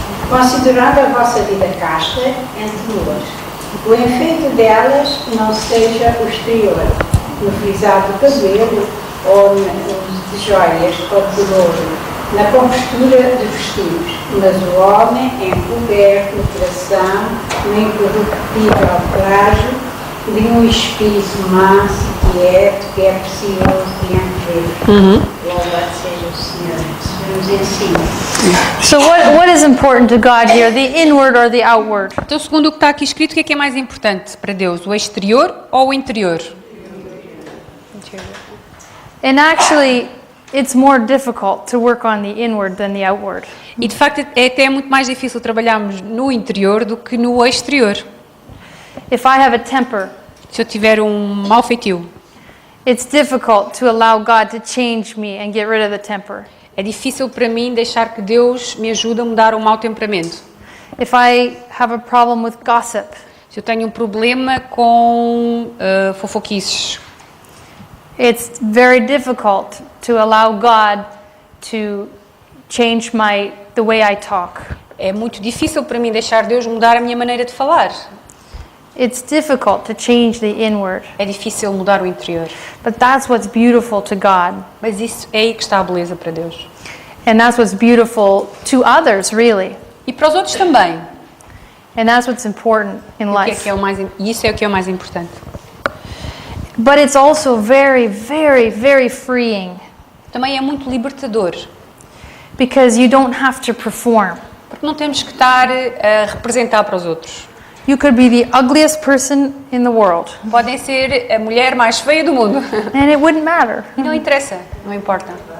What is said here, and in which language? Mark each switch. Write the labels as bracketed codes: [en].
[pt] Considerando a vossa vida casta entre nós, o enfeite delas não seja o exterior, no frisado do cabelo, ou no uso de joias, ou de ouro, na compostura de vestidos, mas o homem encoberto no coração, no incorruptível traje, de um espírito manso e quieto, que é precioso diante dele. Louvado seja o Senhor, que nos ensina. [en] So what is important to God here, the inward or the outward? [pt] Então, segundo o que está aqui escrito, o que é mais importante para Deus? O exterior ou o interior? [en] And actually, it's more difficult to work on the inward than the outward. [pt] E de facto é até muito mais difícil trabalharmos no interior do que no exterior. [en] If I have a temper, [pt] Se eu tiver um mau feitio, [en] it's difficult to allow God to change me and get rid of the temper. [pt] é difícil para mim deixar que Deus me ajude a mudar o mau temperamento. [en] If I have a problem with gossip, [pt] Se eu tenho um problema com fofoquices, [en] it's very difficult to allow God to change the way I talk. [pt] é muito difícil para mim deixar Deus mudar a minha maneira de falar. [en] It's difficult to change the inward, [pt] É difícil mudar o interior. [en] but that's what's beautiful to God. [pt] Mas isso é aí que está a beleza para Deus. [en] And that's what's beautiful to others, really. [pt] E para os outros também. [en] And that's what's important in [pt] O que é [en] life. [pt] que é o mais, e isso é o que é o mais importante. [en] But it's also very, very, very freeing [pt] Também é muito libertador, [en] because you don't have to perform. [pt] porque não temos que estar a representar para os outros. [en] You could be the ugliest person in the world, [pt] Podem ser a mulher mais feia do mundo. [en] and it wouldn't matter. [pt] E não interessa, não importa.